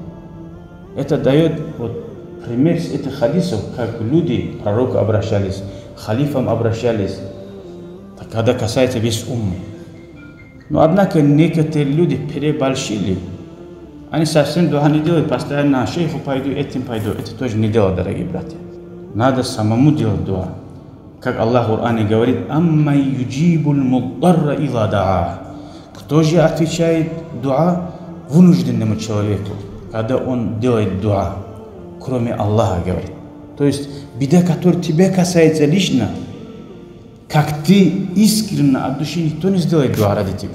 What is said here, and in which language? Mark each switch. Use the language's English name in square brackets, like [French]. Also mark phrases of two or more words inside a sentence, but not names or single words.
[Russian] Это дает вот пример с этих хадисов, как люди к пророку обращались, халифам обращались, когда касается весь уммы. Но однако некоторые люди переборщили. Они совсем дуа не делают, постоянно шейху пойду, этим пойду. Это тоже не дело, дорогие братья. Надо самому делать дуа. Как Аллах в Коране говорит: [Arabic] «أمن يجيب المضطر إذا دعاه». [Russian] Кто же отвечает дуа вынужденному человеку, когда он делает дуа, кроме Аллаха, говорит. То есть беда, которая тебя касается лично, как ты искренне от души, никто не сделает дуа ради тебя.